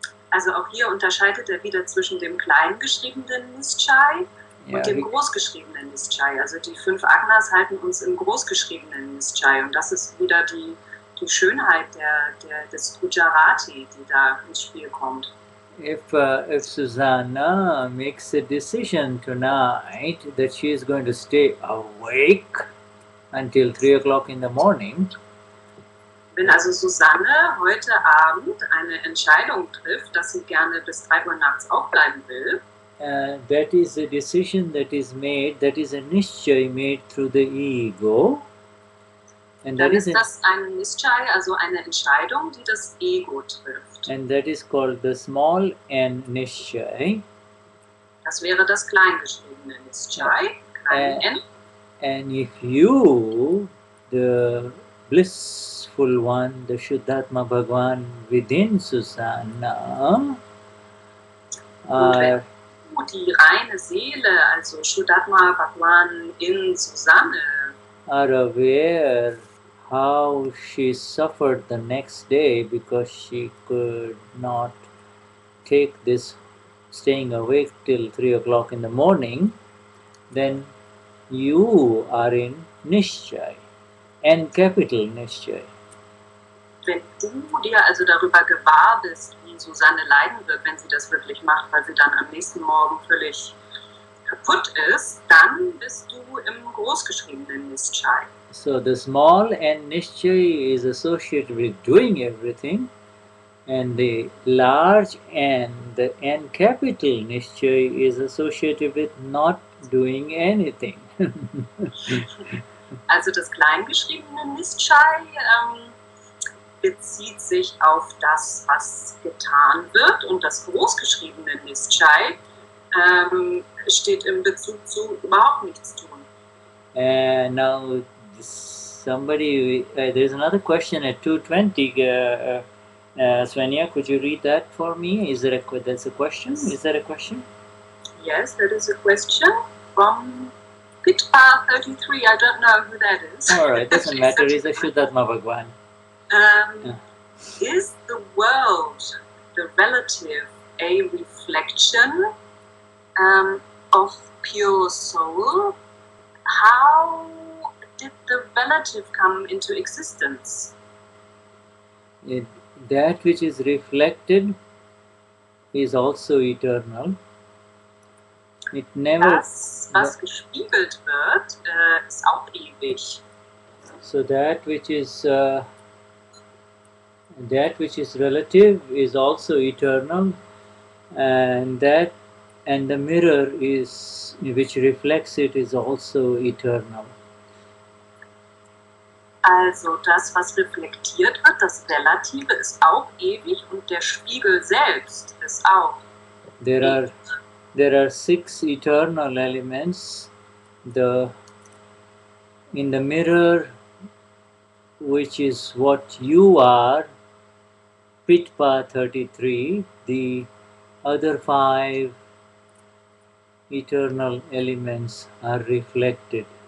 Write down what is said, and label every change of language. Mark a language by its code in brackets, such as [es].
[de] Also auch hier unterscheidet er wieder zwischen dem kleingeschriebenen Nischchay und dem großgeschriebenen Nischchay. Also die 5 Agnas halten uns im großgeschriebenen Nischchay und das ist wieder die Schönheit des Gujarati, die da ins Spiel kommt. [en] If Susanna makes a decision tonight that she is going to stay awake until 3 o'clock in the morning, [de] wenn also Susanne heute Abend eine Entscheidung trifft, dass sie gerne bis 3 Uhr nachts aufbleiben will, [en] that is a decision that is made, that is a Nishchay made through the ego. And [de] dann ist das eine Nischchay, also eine Entscheidung, die das Ego trifft. [en] And that is called the small n Nishchay. [de] Das wäre das kleingeschriebene Nischchay, klein n. [en] And if you, the blissful one, the Shuddhatma Bhagwan within Susanna, are [de] die reine Seele, also Shuddhatma Bhagwan in Susanne, [en] are aware how she suffered the next day because she could not take this staying awake till 3 o'clock in the morning, then you are in Nishchay, N capital Nishchay. [de] Wenn du dir also darüber gewahr bist, wie Susanne leiden wird, wenn sie das wirklich macht, weil sie dann am nächsten Morgen völlig kaputt ist, dann bist du im großgeschriebenen Nischchay. [en] So the small n Nishchay is associated with doing everything, and the large n, the N capital Nishchay, is associated with not doing anything. [de] Also das kleingeschriebene Nischchay bezieht sich auf das, was getan wird, und das großgeschriebene Nischchay steht in Bezug zu überhaupt nichts tun. [en] Now somebody, there's another question at 2:20. Svenja, could you read that for me? That's a question? Is that a question? Yes, that is a question from Pitpa 33. I don't know who that is. Alright, doesn't matter. It's a Shuddhatma Bhagwan. Is the world, the relative, a reflection of pure soul? How did the relative come into existence? That which is reflected is also eternal. It never. [de] Das, was gespiegelt wird, ist auch ewig. [en] So that which is relative is also eternal, and the mirror is which reflects it is also eternal. [de] Also das, was reflektiert wird, das Relative, ist auch ewig, und der Spiegel selbst ist auch ewig. [en] There are 6 eternal elements in the mirror, which is what you are, Pitpa 33, the other 5 eternal elements are reflected.